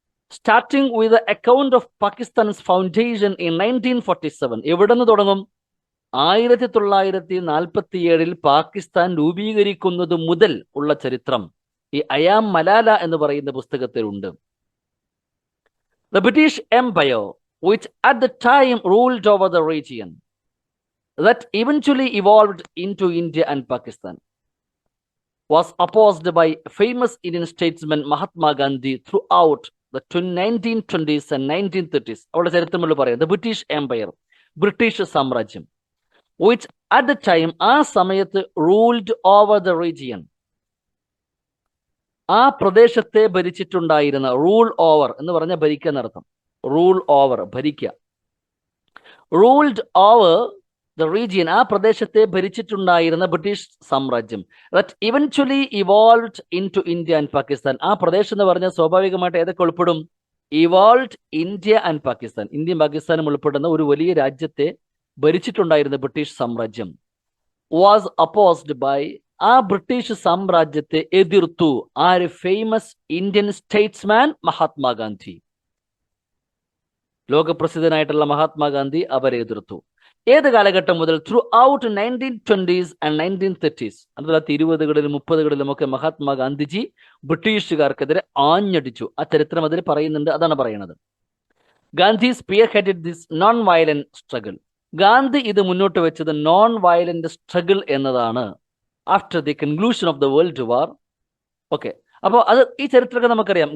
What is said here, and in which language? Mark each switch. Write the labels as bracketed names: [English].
[English] Starting with account of Pakistan's foundation in 1947. [Malayalam] എവിടെ നിന്ന് തുടങ്ങും? 1947 പാകിസ്ഥാൻ രൂപീകരിക്കുന്നത് മുതൽ ഉള്ള ചരിത്രം ഈ ഐ ആം മലാല എന്ന് പറയുന്ന പുസ്തകത്തിലുണ്ട്. [English] The British Empire, which at the time ruled over the region, that eventually evolved into India and Pakistan, was opposed by famous Indian statesman Mahatma Gandhi throughout the 1920s and 1930s. [Malayalam] അവളുടെ ചരിത്രമുള്ള പറയാം. [English] The British Empire, [Malayalam] British സാമ്രാജ്യം, [English] which at the time, [Malayalam] ആ സമയത്ത് [English] ruled over the region, [Malayalam] ആ പ്രദേശത്തെ ഭരിച്ചിട്ടുണ്ടായിരുന്ന. [English] rule over [Malayalam] എന്ന് പറഞ്ഞ ഭരിക്കുക എന്നർത്ഥം. Rule over, ഭരിക്കുക. [English] ruled over the region, [Malayalam] ആ പ്രദേശത്തെ ഭരിച്ചിട്ടുണ്ടായിരുന്ന ബ്രിട്ടീഷ് സാമ്രാജ്യം. [English] That eventually evolved into India and Pakistan. [Malayalam] ആ പ്രദേശം എന്ന് പറഞ്ഞാൽ സ്വാഭാവികമായിട്ട് ഏതൊക്കെ ഉൾപ്പെടും? [English] evolved India and Pakistan, [Malayalam] ഇന്ത്യയും പാകിസ്ഥാനും ഉൾപ്പെടുന്ന ഒരു വലിയ രാജ്യത്തെ ഭരിച്ചിട്ടുണ്ടായിരുന്ന ബ്രിട്ടീഷ് സാമ്രാജ്യം. [English] was opposed by, [Malayalam] ആ ബ്രിട്ടീഷ് സാമ്രാജ്യത്തെ എതിർത്തു ആര്? [English] Famous Indian statesman Mahatma Gandhi. [Malayalam] ലോകപ്രസിദ്ധനായിട്ടുള്ള Mahatma Gandhi അവരെ എതിർത്തു. ഏത് കാലഘട്ടം മുതൽ? [English] Through out 1920s and 1930s. [Malayalam] 1920-കളിലും 1930-കളിലും ഒക്കെ മഹാത്മാഗാന്ധിജി ബ്രിട്ടീഷുകാർക്കെതിരെ ആഞ്ഞടിച്ചു. ആ ചരിത്രം അതിൽ പറയുന്നുണ്ട്. അതാണ് പറയുന്നത്. [English] Gandhi spearheaded this non violent struggle. [Malayalam] Gandhi ഇത് മുന്നോട്ട് വെച്ചത് [English] non violent struggle [Malayalam] എന്നതാണ്. [English] After the conclusion of the world war. [Malayalam] Okay, അപ്പോൾ അത് ഈ ചരിത്രമൊക്കെ നമുക്കറിയാം.